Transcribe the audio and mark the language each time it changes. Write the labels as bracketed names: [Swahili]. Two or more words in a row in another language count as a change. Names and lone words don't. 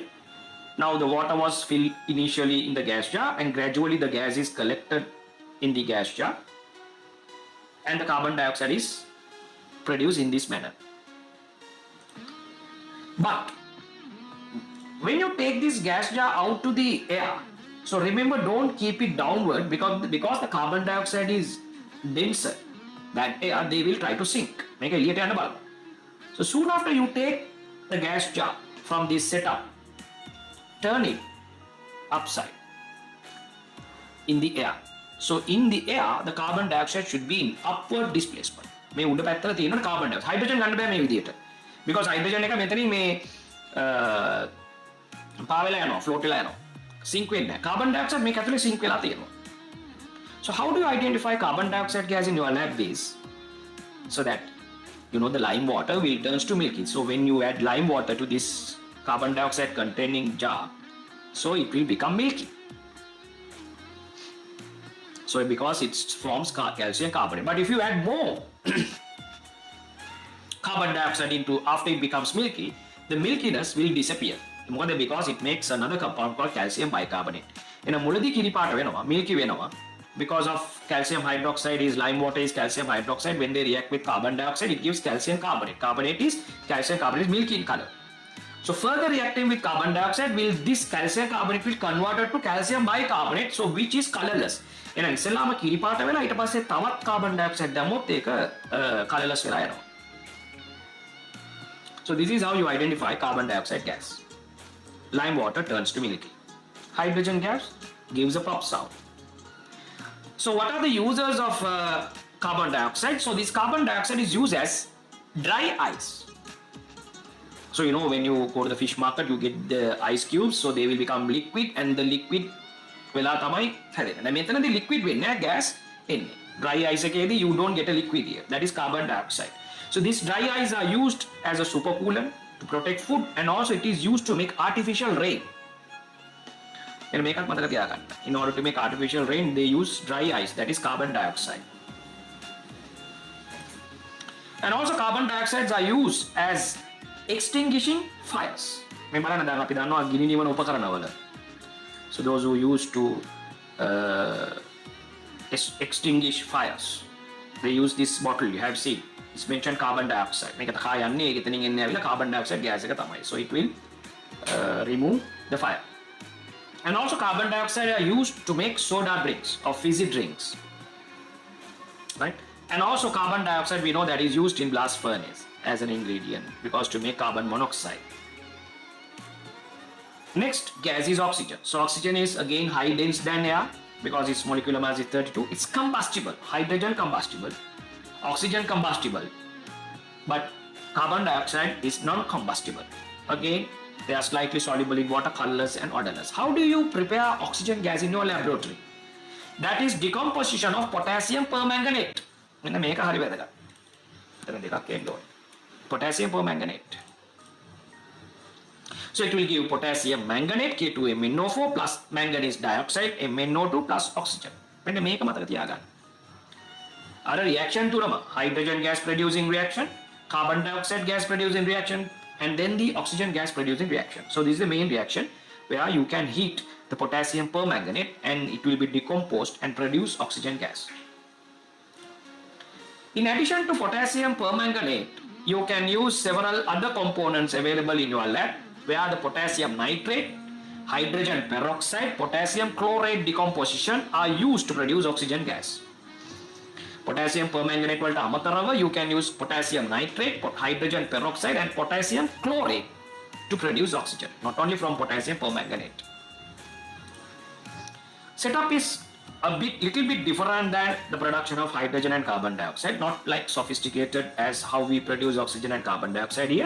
[English] Now the water was filled initially in the gas jar and gradually the gas is collected in the gas jar and the carbon dioxide is produced in this manner. But when you take this gas jar out to the air, so remember, don't keep it downward because the carbon dioxide is denser than air, they will try to sink. Make a [Sinhala] එළියට යන්න බලන්න. [English] So soon after you take the gas jar from this setup, turn it upside in the air. So in the air, the carbon dioxide should be in upward displacement. [Sinhala] මේ උඩ පැත්තට තියෙන [English] carbon dioxide. [Sinhala] Hydrogen ගන්න බෑ මේ විදියට. Because hydrogen එක මෙතනින් මේ පාවෙලා යනවා, float වෙලා යනවා. Sink වෙන්නේ නැහැ. [English] Carbon dioxide [Sinhala] මේක ඇතුලේ sink වෙලා තියෙනවා. [English] So how do you identify carbon dioxide gas in your lab base? So that you know the lime water will turns to milky. So when you add lime water to this carbon dioxide containing jar, so it will become milky. So because it forms calcium carbonate. But if you add more carbon dioxide into after it becomes milky, the milkiness will disappear. More than because it makes another compound called calcium bicarbonate. In a [Sinhala] මුලදී කිරි පාට වෙනවා, milky වෙනවා. [English] Because of calcium hydroxide is lime water is calcium hydroxide. When they react with carbon dioxide, it gives calcium carbonate. Carbonate is calcium carbonate is milky in color. So further reacting with carbon dioxide, will this calcium carbonate will converted to calcium bicarbonate, so which is colorless. [Sinhala] එහෙනම් ඉස්සෙල්ලාම කිරි පාට වෙලා ඊට පස්සේ තවත් [English] carbon dioxide [Sinhala] දැම්මොත් ඒක colorless වෙලා යනවා. [English] So this is how you identify carbon dioxide gas. Lime water turns to milky. Hydrogen gas gives a pop sound. So what are the users of carbon dioxide? So this carbon dioxide is used as dry ice. So you know when you go to the fish market, you get the ice cubes, so they will become liquid and the liquid [Sinhala] වෙලා තමයි හැදෙන්නේ. දැන් මෙතනදී [English] liquid [Sinhala] වෙන්නේ නැහැ, [English] gas එන්නේ. Dry ice එකේදී you don't get a liquid here. That is carbon dioxide. So these dry ice are used as a supercoolant to protect food and also it is used to make artificial rain. [Sinhala] And මේකත් මතක තියාගන්න. [English] In order to make artificial rain, they use dry ice, that is carbon dioxide. And also carbon dioxides are used as extinguishing fires. [Sinhala] මේ බලන්න දැන් අපි දන්නවා ගිනි නිවන උපකරණවල. [English] So those who used to extinguish fires, they use this bottle you have seen. It's mentioned carbon dioxide. [Sinhala] මේක තකා යන්නේ ඒක එතනින් එන්නේ ඇවිල්ලා [English] carbon dioxide gas [Sinhala] එක තමයි. [English] So it will remove the fire. And also carbon dioxide are used to make soda drinks or fizzy drinks. Right? And also carbon dioxide we know that is used in blast furnace as an ingredient because to make carbon monoxide. Next gas is oxygen. So oxygen is again high dense than air because its molecular mass is 32. It's combustible. Hydrogen combustible. Oxygen combustible. But carbon dioxide is non-combustible. Again, They are slightly soluble in water, colorless and odorless. How do you prepare oxygen gas in your laboratory? That is decomposition of potassium permanganate. [Sinhala] මෙන්න මේක හරි වැදගත්. එතන දෙකක් එන්න ඕනේ. [English] Potassium permanganate. So it will give potassium manganate K2MnO4 plus manganese dioxide MnO2 plus oxygen. [Sinhala] මෙන්න මේක මතක තියාගන්න. [English] අර reaction තුනම hydrogen gas producing reaction, carbon dioxide gas producing reaction, and then the oxygen gas producing reaction. So this is the main reaction where you can heat the potassium permanganate and it will be decomposed and produce oxygen gas. In addition to potassium permanganate, you can use several other components available in your lab where the potassium nitrate, hydrogen peroxide, potassium chloride decomposition are used to produce oxygen gas. Potassium permanganate [Sinhala] වලට අමතරව [English] you can use potassium nitrate, hydrogen peroxide and potassium chloride to produce oxygen, not only from potassium permanganate. Setup is little bit different than the production of hydrogen and carbon dioxide, not like sophisticated as how we produce oxygen and carbon dioxide here.